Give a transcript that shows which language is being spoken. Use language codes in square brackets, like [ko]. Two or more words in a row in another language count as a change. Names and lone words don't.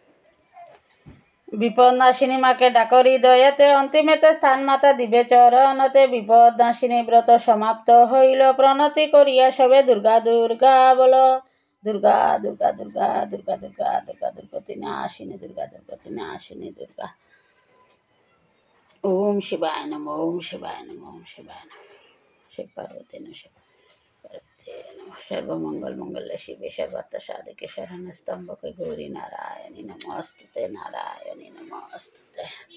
[bn] বিপদ নাশিনী মাকে ডাকরি দয়াতে, অন্তিমেতে স্থান মাতা দিবে চরণতে। বিপদ নাশিনী ব্রত সমাপ্ত হইল, প্রণতি করিয়া সবে দুর্গা দুর্গা বল। দুর্গা দুর্গা দুর্গা দুর্গা দুর্গা দুর্গা দুর্গতি নাশিনী, দুর্গা দুর্গতি নাশিনী দুর্গা। [sa] ওম শিবায় নমঃ, ওম শিবায় নমঃ, ওম শিবায় নমঃ। শিব পার্বতী নমঃ, সর্বমঙ্গল মঙ্গলে শিবে সর্বার্থ সাধিকে শরণ্যে স্তম্ভকে গৌরী নারায়ণী নমস্তুতে, নারায়ণী নমস্তুতে।